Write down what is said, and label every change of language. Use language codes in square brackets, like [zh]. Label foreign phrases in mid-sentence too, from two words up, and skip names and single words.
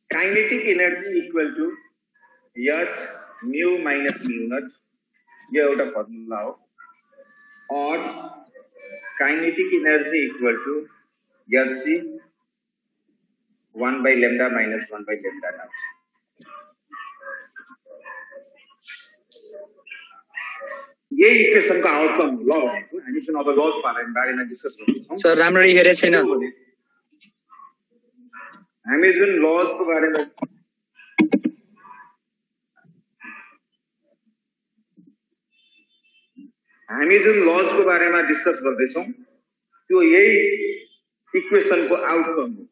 [en] kinetic energy equal to H mu minus mu naught, [ne] ये एउटा फर्मुला हो। [en] और kinetic energy equal to Hc 1 by lambda minus 1 by lambda naught। [ne] ये इक्वेसन को आउटकम ल भनेको हामी जुन अब लज बारेमा डिस्कस गर्छौं। सर राम्ररी हेरे छैन। हामी जुन लज को बारेमा डिस्कस गर्दैछौं त्यो यही इक्वेसन को आउटकम हो।